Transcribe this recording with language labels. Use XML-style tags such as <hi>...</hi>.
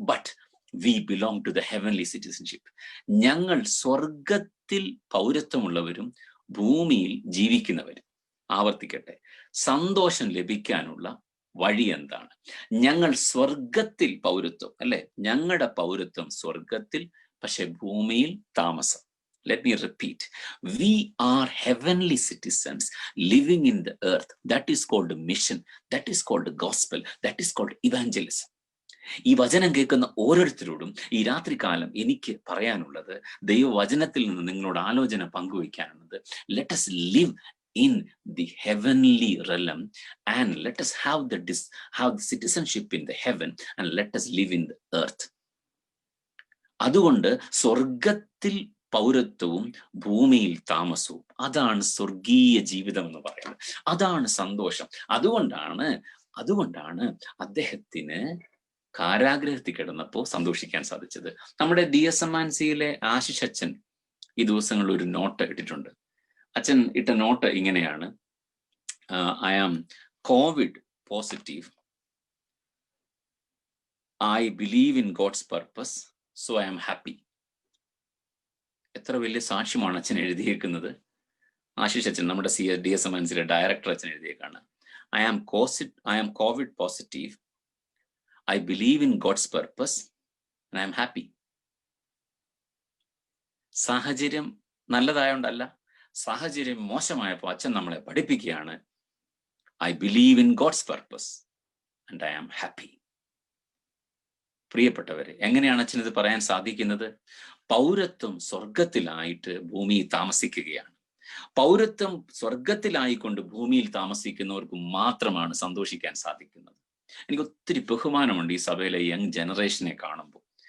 <ml>But</ml> <en>we belong to the heavenly citizenship.</en> <ml>ഞങ്ങൾ സ്വർഗത്തിൽ പൗരത്വമുള്ളവരും ഭൂമിയിൽ ജീവിക്കുന്നവരും. ആവർത്തിക്കട്ടെ, സന്തോഷം ലഭിക്കാനുള്ള വഴി എന്താണ്? ഞങ്ങൾ സ്വർഗത്തിൽ പൗരത്വം, അല്ലെ? ഞങ്ങളുടെ പൗരത്വം സ്വർഗത്തിൽ, പക്ഷെ ഭൂമിയിൽ താമസം.</ml> <en>Let me repeat. We are heavenly citizens living in the earth. That is called mission. That is called gospel. That is called evangelism.</en> <ml>ഈ വചനം കേൾക്കുന്ന ഓരോരുത്തരോടും ഈ രാത്രികാലം എനിക്ക് പറയാനുള്ളത്, ദൈവവചനത്തിൽ നിന്ന് നിങ്ങളോട് ആലോചന പങ്കുവയ്ക്കാനുള്ളത്,</ml> <en>let us live in the heavenly realm and let us have the citizenship in the heaven and let us live in the earth.</en> <ml>അതുകൊണ്ട് സ്വർഗത്തിൽ പൗരത്വവും ഭൂമിയിൽ താമസവും, അതാണ് സ്വർഗീയ ജീവിതം എന്ന് പറയുന്നത്. അതാണ് സന്തോഷം. അതുകൊണ്ടാണ് അദ്ദേഹത്തിന് കാരാഗ്രഹത്തിൽ കിടന്നപ്പോൾ സന്തോഷിക്കാൻ സാധിച്ചത്. നമ്മുടെ DSMNCയിലെ ആശിഷ് അച്ഛൻ ഈ ദിവസങ്ങളിൽ ഒരു നോട്ട് ഇട്ടിട്ടുണ്ട്. അച്ഛൻ ഇട്ട നോട്ട് ഇങ്ങനെയാണ്:</ml> <en>I am COVID positive. I believe in God's purpose, so I am happy.</en> <ml>എത്ര വലിയ സാക്ഷ്യമാണ് അച്ഛൻ എഴുതിയേക്കുന്നത്. ആശിഷ് അച്ഛൻ, നമ്മുടെ DSMNCയിലെ ഡയറക്ടർ അച്ഛൻ എഴുതിയേക്കാണ്.</ml> <en>I am COVID positive. I believe in God's purpose and I am happy.</en> <ml>സാഹചര്യം നല്ലതായോണ്ടല്ല, സാഹചര്യം മോശമായപ്പോൾ അച്ഛൻ നമ്മളെ പഠിപ്പിക്കുകയാണ്,</ml> <en>I believe in God's purpose and I am happy.</en> <ml>പ്രിയപ്പെട്ടവരെ, എങ്ങനെയാണ് അച്ഛൻ ഇത് പറയാൻ സാധിക്കുന്നത്? പൗരത്വം സ്വർഗത്തിലായിട്ട് ഭൂമിയിൽ താമസിക്കുകയാണ്. പൗരത്വം സ്വർഗത്തിലായിക്കൊണ്ട് ഭൂമിയിൽ താമസിക്കുന്നവർക്ക് മാത്രമാണ് സന്തോഷിക്കാൻ സാധിക്കുന്നത്. എനിക്ക് ഒത്തിരി ബഹുമാനമുണ്ട് ഈ സഭയിലെ യങ് ജനറേഷനെ കാണുമ്പോൾ.</ml>